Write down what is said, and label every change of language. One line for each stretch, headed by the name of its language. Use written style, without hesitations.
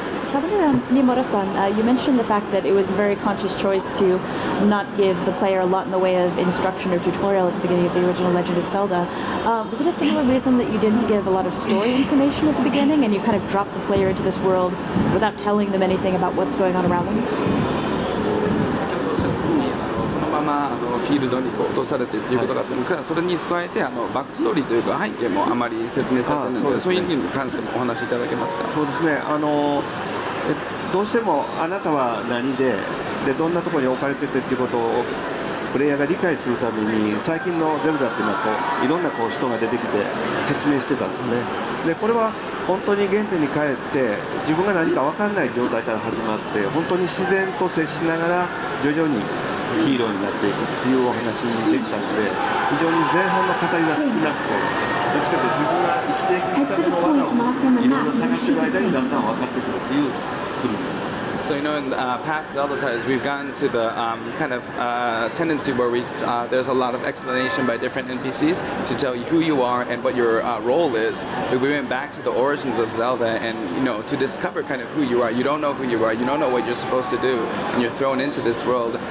English: So Miyamoto-san, you mentioned the fact that it was a very conscious choice to not give the player a lot in the way of instruction or tutorial at the beginning of the original Legend of Zelda. Was it a similar reason that you didn't give a lot of story information at the beginning and you kind of dropped the player into this world without telling them anything about what's going on around them?
Japanese: そのままフィールドに落とされてっていうことがあったんですが、それに加えてバックストーリーというか背景もあまり説明されてないので、そういう意味に関してもお話しいただけますか。そうですね、どうしてもあなたは何でどんなところに置かれててっていうことをプレイヤーが理解するために最近のゼルダっていうのはいろんな人が出てきて説明してたんですね。でこれは本当に原点に帰って自分が何か分かんない状態から始まって本当に自然と接しながら徐々にヒーローになっていくっていうお話にできたので非常に前半の語りが少なくてどっちかというと自分が生きていくための技をいろいろ探してる間にだんだん分かってくるっていう作りになります。
English: So in past Zelda titles, we've gotten to the kind of tendency where there's a lot of explanation by different NPCs to tell you who you are and what your role is. But we went back to the origins of Zelda and to discover kind of who you are. You don't know who you are. You don't know what you're supposed to do, and you're thrown into this world.